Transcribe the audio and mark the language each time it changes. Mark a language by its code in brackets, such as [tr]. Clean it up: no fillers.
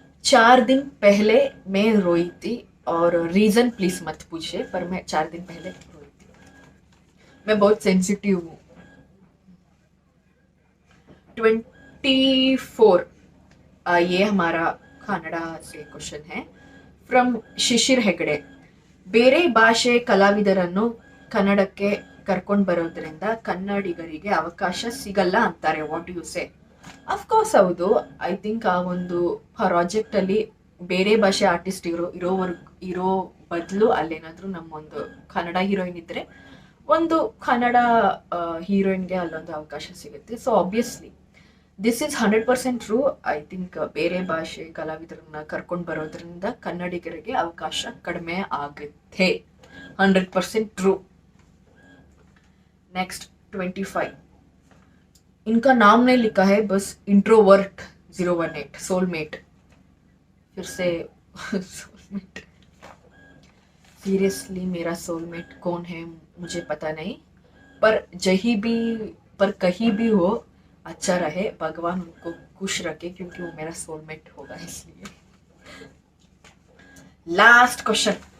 [hi] 4 दिन पहले मैं रोई थी, और रीजन प्लीज मत पूछिए, पर मैं 4 दिन पहले रोई थी। मैं बहुत सेंसिटिव हूँ। [en] 24, [hi] ये हमारा कन्नड़ा से क्वेश्चन है। [en] from [kn] ಶಿಶಿರ್ ಹೆಗಡೆ, ಬೇರೆ ಭಾಷೆ ಕಲಾವಿದರನ್ನು ಕನ್ನಡಕ್ಕೆ ಕರ್ಕೊಂಡು ಬರೋದ್ರಿಂದ ಕನ್ನಡಿಗರಿಗೆ ಅವಕಾಶ ಸಿಗಲ್ಲ ಅಂತಾರೆ, [en] What you say? Of course [kn] ಹೌದು. ಐ ಥಿಂಕ್ ಆ ಒಂದು ಪ್ರಾಜೆಕ್ಟ್ ಅಲ್ಲಿ ಬೇರೆ ಭಾಷೆ ಆರ್ಟಿಸ್ಟ್ ಇರೋ ಬದಲು ಅಲ್ಲೇನಾದ್ರೂ ನಮ್ಮೊಂದು ಕನ್ನಡ ಹೀರೋಯಿನ್ ಇದ್ರೆ ಒಂದು ಕನ್ನಡ ಹೀರೋಯಿನ್ಗೆ ಅಲ್ಲೊಂದು ಅವಕಾಶ ಸಿಗುತ್ತೆ. [en] So obviously this is 100% true. [kn] I think ಬೇರೆ ಭಾಷೆ ಕಲಾವಿದರನ್ನ ಕರ್ಕೊಂಡು ಬರೋದ್ರಿಂದ ಕನ್ನಡಿಗರಿಗೆ ಅವಕಾಶ ಕಡಿಮೆ ಆಗುತ್ತೆ. [en] 100% true. [hi] नेक्स्ट 25, इनका नाम नहीं लिखा है, बस इंट्रोवर्ट 018, सोलमेट। फिर से सोलमेट। सीरियसली मेरा सोलमेट कौन है मुझे पता नहीं, पर कहीं भी हो अच्छा रहे, भगवान उनको खुश रखे, क्योंकि वो मेरा सोलमेट होगा इसलिए। [en] Last question.